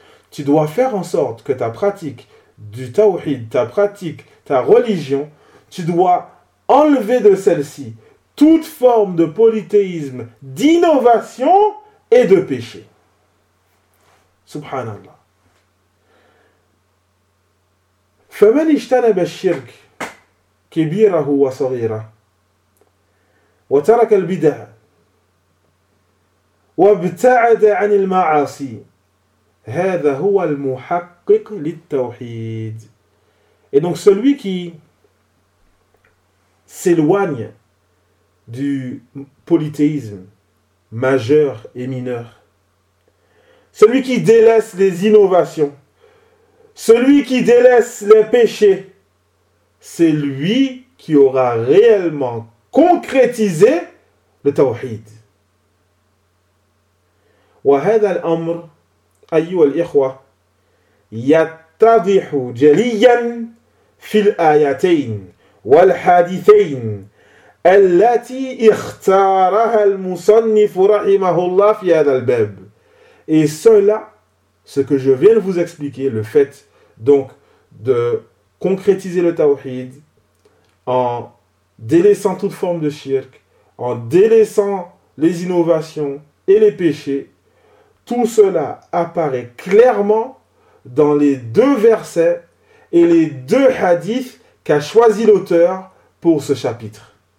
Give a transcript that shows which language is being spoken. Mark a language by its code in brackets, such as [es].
[fr] Tu dois faire en sorte que ta pratique du tawhid, ta pratique, ta religion, tu dois enlever de celle-ci toute forme de polythéisme, d'innovation et de péché. [ar] Subhanallah. فَمَنْ اِجْتَنَبَ الشِّرْكِ كِبِيرَهُ وَصَغِيرَهُ وترك البدع وابتعد عن المعاصي هذا هو المحقق للتوحيد. [fr] Et donc celui qui s'éloigne du polythéisme majeur et mineur, celui qui délaisse les innovations, celui qui délaisse les péchés, c'est lui qui aura réellement concrétiser le tawhid. [ar] وهذا الامر ايها الاخوه يتضح جليا في الايتين والحديثين التي اختارها المصنف رحمه الله في هذا الباب. [fr] Et cela, ce que je viens de vous expliquer, le fait donc de concrétiser le tawhid en délaissant toute forme de shirk, en délaissant les innovations et les péchés, tout cela apparaît clairement dans les deux versets et les deux hadiths qu'a choisi l'auteur pour ce chapitre.